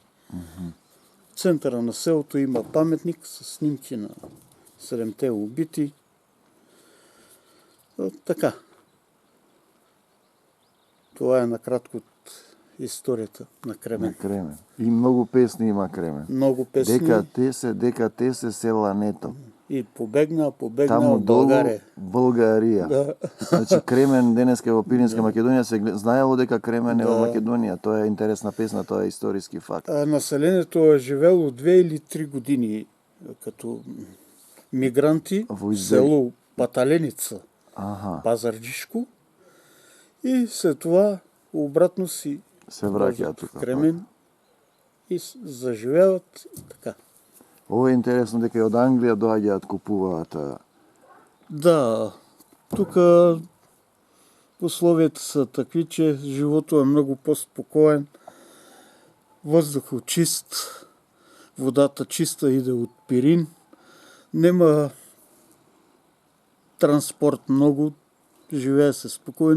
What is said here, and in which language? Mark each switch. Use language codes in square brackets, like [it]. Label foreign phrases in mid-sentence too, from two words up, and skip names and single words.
[bg] В центъра на селото има паметник с снимки на 7-те убити. Така. Това е накратко от историята на Кремен. И много песни има Кремен. Много песни. Дека те се села нето. И побегна [mk] Таму [bg] в България. [mk] Българија. Да. Значи Кремен денеска во Пиринска Македонија се знаело дека Кремен е во Македонија. Тоа е интересна песна, тоа е историски факт. [bg] Населението е живело 2 или 3 години като мигранти в село Паталеница, Пазарджишко, и след това обратно си [mk] се враќаат [bg] в Кремен и заживяват и така. [mk] Ово е интересно дека и од Англија доаѓаат, купуваат. [bg] Да, тук условията са такви, че живото е много по-спокоен, въздухът чист, водата чиста иде от Пирин, нема транспорт много, живее се спокойно.